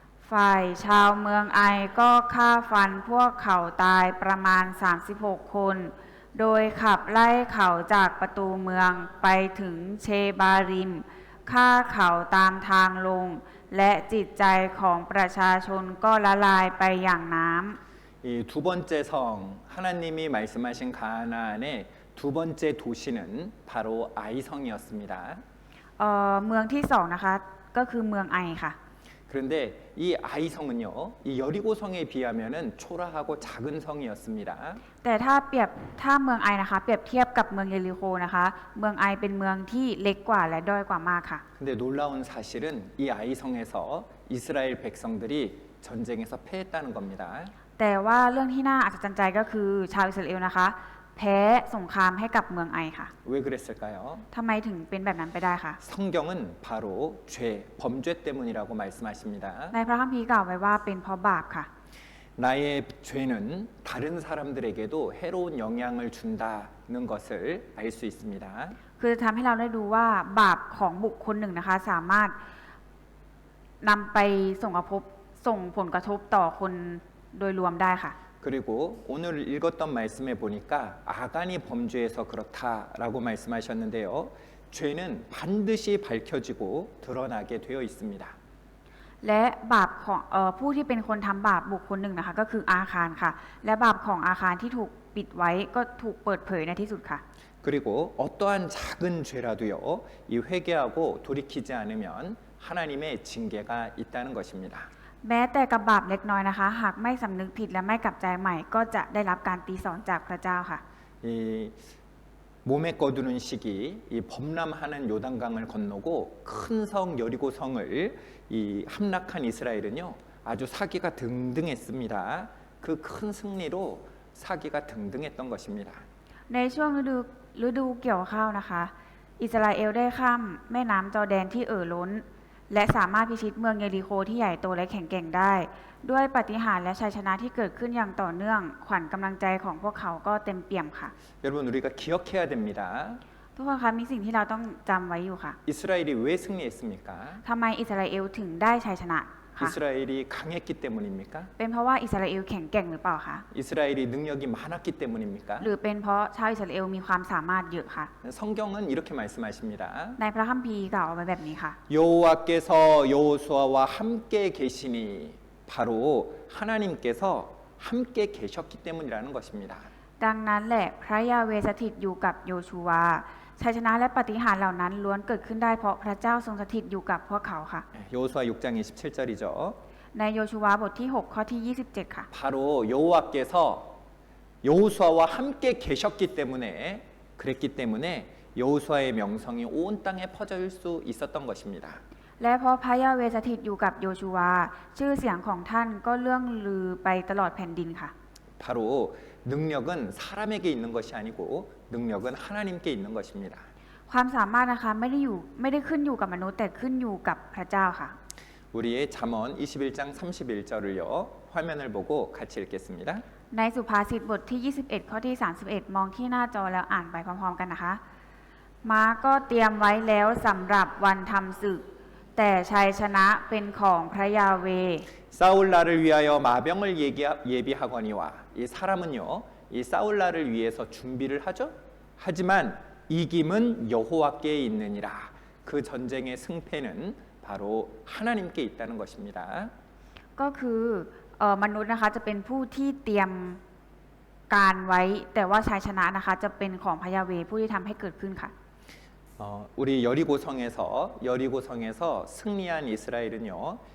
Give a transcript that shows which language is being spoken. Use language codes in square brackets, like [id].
[th] ฝ่ายชาวเมืองไอก็ฆ่าฟันพวกเขาตายประมาณ 36 คน โดยขับไล่เขาจากประตูเมืองไปถึงเชบาริมฆ่าเขาตามทางลง และจิตใจของประชาชนก็ละลายไปอย่างน้ำ [ko] 이 두 번째 성 하나님이 말씀하신 가나안의 두 번째 도시는 바로 아이성이었습니다. [th] เมืองที่สองนะคะก็คือเมืองไอค่ะ [ko] 그런데 이 아이성은요, 이 여리고성에 비하면은 초라하고 작은 성이었습니다. [th] แต่ถ้าเมืองไอนะคะเปรียบเทียบกับเมืองเยริโคนะคะเมืองไอเป็นเมืองที่เล็กกว่าและด้อยกว่ามากค่ะ [ko] 근데 놀라운 사실은 이 아이성에서 이스라엘 백성들이 전쟁에서 패했다는 겁니다. [th] แต่ว่าเรื่องที่น่าอัศจรรย์ใจก็คือชาวอิสราเอลนะคะแพ้สงครามให้กับเมืองไอค่ะ [ko] 왜 그랬을까요? [th] ทำไมถึงเป็นแบบนั้นไปได้คะ [ko] 성경은 바로 죄, 범죄 때문이라고 말씀하십니다. [th] ในพระคัมภีร์กล่าวไว้ว่าเป็นเพราะบาปค่ะ [ko] 나의 죄는 다른 사람들에게도 해로운 영향을 준다는 것을 알 수 있습니다. [th] คือทำให้เราได้ดูว่าบาปของบุคคลหนึ่งนะคะสามารถนำไปส่งผลกระทบต่อคนโดยรวมได้ค่ะ [ko] 그리고 오늘 읽었던 말씀에 보니까 아간이 범죄해서 그렇다라고 말씀하셨는데요. 죄는 반드시 밝혀지고 드러나게 되어 있습니다. [th] และบาปของผู้ที่เป็นคนทำบาปบุคคลหนึ่งนะคะก็คืออาคารค่ะ และบาปของอาคารที่ถูกปิดไว้ก็ถูกเปิดเผยในที่สุดค่ะ [ko] 그리고 어떠한 작은 죄라도요. 이 회개하고 돌이키지 않으면 하나님의 징계가 있다는 것입니다. [th] แม้แต่กับบาปเล็กน้อยนะคะ หากไม่สำนึกผิดและไม่กลับใจใหม่ ก็จะได้รับการตีสอนจากพระเจ้าค่ะ [ko] 이 몸에 거두는 시기, 이 범람하는 요단강을 건너고 큰 성 여리고성을 이 함락한 이스라엘은요 아주 사기가 등등했습니다. 그 큰 승리로 사기가 등등했던 것입니다. [th] ในช่วงฤดูเกี่ยวข้าวนะคะ อิสราเอลได้ข้ามแม่น้ำจอร์แดนที่ล้น และสามารถพิชิตเมืองเยริโคที่ใหญ่โตและแข็งแกร่งได้ ด้วยปาฏิหาริย์และชัยชนะที่เกิดขึ้นอย่างต่อเนื่อง ขวัญกำลังใจของพวกเขาก็เต็มเปี่ยมค่ะ [ko] 여러분 우리가 기억해야 됩니다. [th] ทุกคนคะมีสิ่งที่เราต้องจำไว้อยู่ค่ะ [ko] 이스라엘이 왜 승리했습니까? [th] ทำไมอิสราเอลถึงได้ชัยชนะค่ะ [ko] 이스라엘이 강했기 때문입니까? [th] เป็นเพราะว่าอิสราเอลแข็งแกร่งหรือเปล่าคะ [ko] 이스라엘이 능력이 많았기 때문입니까? [th] หรือเป็นเพราะชาวอิสราเอลมีความสามารถเยอะค่ะ [ko] 성경은 이렇게 말씀하십니다. [th] ในพระคัมภีร์กล่าวเอาไว้แบบนี้ค่ะ [ko] 여호와께서 여호수아와 함께 계시니 바로 하나님께서 함께 계셨기 때문이라는 것입니다. [th] ดังนั้นแหละพระยาเวสถิตอยู่กับโยชูวาชัยชนะและปาฏิหาริย์เหล่านั้นล้วนเกิดขึ้นได้เพราะพระเจ้าทรงสถิตอยู่กับพวกเขาค่ะ [ko] 여호수아 6장 27절이죠. [th] ในโยชูวาบทที่6ข้อที่27ค่ะ [ko] 바로 여호와께서 여호수아와 함께 계셨기 때문에 그랬기 때문에 여호수아의 명성이 온 땅에 퍼질 수 있었던 것입니다. [th] และเพราะพระยาเวสถิตอยู่กับโยชูวาชื่อเสียงของท่านก็เลื่องลือไปตลอดแผ่นดินค่ะ [ko] 바로 능력은 사람에게 있는 것이 아니고 능력은 하나님께 있는 것입니다. [th] ความสามารถนะคะไม่ได้ขึ้นอยู่กับมนุษย์แต่ขึ้นอยู่กับพระเจ้าค่ะ [ko] 우리의 잠언 21장 31절을요. 화면을 보고 같이 읽겠습니다. [th] ในสุภาษิตบทที่ 21 ข้อที่ 31 มองที่หน้าจอแล้วอ่านไปพร้อมๆกันนะคะ ม้าก็เตรียมไว้แล้วสำหรับวันทำศึก แต่ชัยชนะเป็นของพระยาเว [ko] 싸울 날을 위하여 마병을 예비하거니와 이 사람은요. 이 싸울 날을 위해서 준비를 하죠. 하지만 이김은 여호와께 있느니라. 그 전쟁의 승패는 바로 하나님께 있다는 것입니다. [th] ก็คือมนุษย์นะคะจะเป็นผู้ที่เตรียมการไว้ แต่ว่าชัยชนะนะคะจะเป็นของพระยาเวห์ผู้ที่ทำให้เกิดขึ้นค่ะ [ko] 우리 여리고성에서 승리한 이스라엘은요.